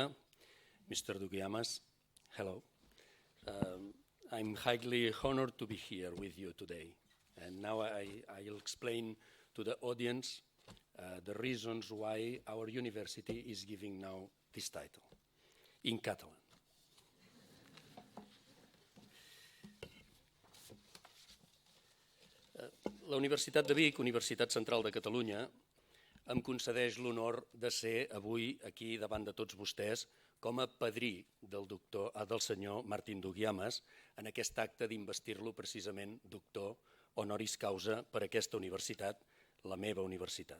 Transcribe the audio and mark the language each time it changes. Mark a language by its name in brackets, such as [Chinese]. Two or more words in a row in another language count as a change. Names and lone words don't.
[English] Mr. Dougiamas, hello. I'm highly honored to be here with you today. And now I'll explain to the audience the reasons why our university is giving now this title in Catalan. [Catalan] La Universitat de Vic, Universitat Central de Catalunya, em concedeix l'honor de ser avui aquí davant de tots vostès com a padrí del senyor Martin Dougiamas en aquest acte d'investir-lo precisament doctor [Latin] honoris causa [Catalan] per aquesta universitat, la meva universitat.